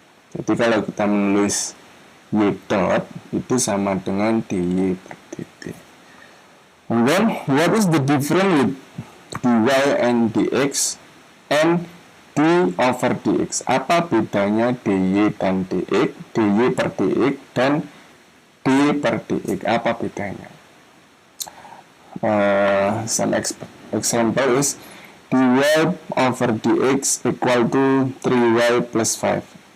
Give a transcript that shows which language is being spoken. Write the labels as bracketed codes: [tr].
[id] Jadi kalau kita menulis y dot, itu sama dengan dy per dt. [en] And then what is the difference with dy and dx and d over dx? [id] Apa bedanya dy dan dx, dy per dx dan d per dx? Apa bedanya? [en] Some example is dy over dx equal to 3y plus 5.